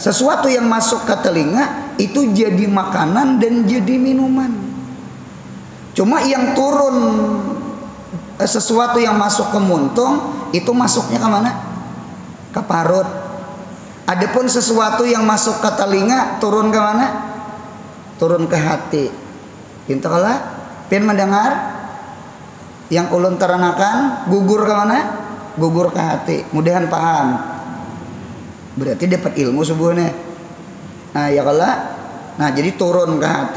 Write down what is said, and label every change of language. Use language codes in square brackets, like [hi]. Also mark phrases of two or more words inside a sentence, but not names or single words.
[id] Sesuatu yang masuk ke telinga itu jadi makanan dan jadi minuman. Cuma yang turun sesuatu yang masuk ke muntung itu masuknya ke mana? Ke parut. Adapun sesuatu yang masuk ke telinga turun ke mana? Turun ke hati. Itu kalau pian mendengar yang ulun terangkan gugur ke mana? Gugur ke hati. Mudahan paham. Berarti dapat ilmu sebenarnya. Nah, ya kalau nah jadi turun ke hati.